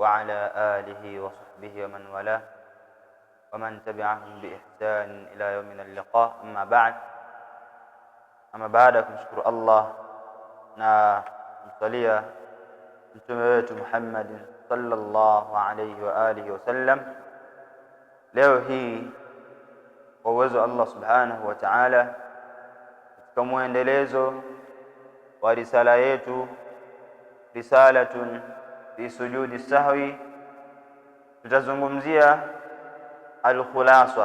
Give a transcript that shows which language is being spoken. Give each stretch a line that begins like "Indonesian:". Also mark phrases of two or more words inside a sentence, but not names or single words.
Arabic: وعلى آله وصحبه ومن والاه ومن تبعهم بإحسان إلى يومنا اللقاء. أما بعد
Swahili: kumshukuru Allah na kumsalia mtume wetu Muhammad
Arabic: صلى الله عليه وعلى آله وسلم.
Swahili: Leo hii kwa uwezo Allah
Arabic: سبحانه وتعالى,
Swahili: katika muendelezo wa risala yetu
Arabic: رسالة في سجود السهو,
Swahili: tutazungumzia al-khulasa.